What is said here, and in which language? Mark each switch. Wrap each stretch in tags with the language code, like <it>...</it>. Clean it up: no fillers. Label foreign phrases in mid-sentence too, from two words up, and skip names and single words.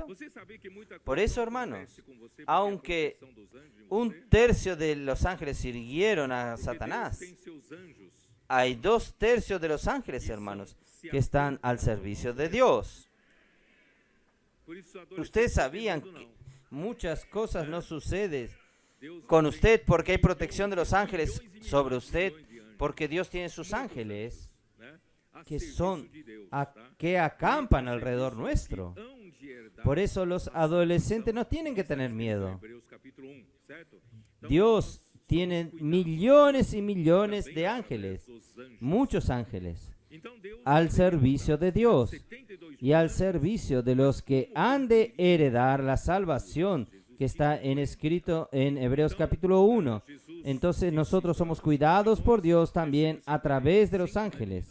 <es>Por eso, hermanos, aunque 1/3 de los ángeles sirvieron a Satanás, hay 2/3 de los ángeles, hermanos, que están al servicio de Dios. Ustedes sabían que muchas cosas no suceden con usted porque hay protección de los ángeles sobre usted. porque Dios tiene sus ángeles</es> <pt>né, a que serviço</pt> <es>son</es> <pt>de Deus, a- tá?</pt> <es>que acampan alrededor nuestro.</es> <pt>Hão de herdar</pt> <es>Por eso los adolescentes no tienen que tener miedo.</es> <pt>Hebreus capítulo 1, certo? Então,</pt> <es>Dios</es> <pt>nós</pt> <es>tiene</es> <pt>somos cuidados</pt> <es>millones y millones</es> <pt>também</pt> <es>de</es> <pt>através</pt> <es>ángeles,</es> <pt>dos anjos.</pt> <es>muchos ángeles,</es> <pt>Então, Deus</pt> <es>al</es> <pt>tem</pt> <es>servicio de Dios</es> <pt>72</pt> <es>y al</es> <pt>anjos</pt> <es>servicio de los que han de heredar la salvación, que está en escrito en Hebreos capítulo 1. Entonces nosotros somos cuidados por Dios también a través de los ángeles.</es>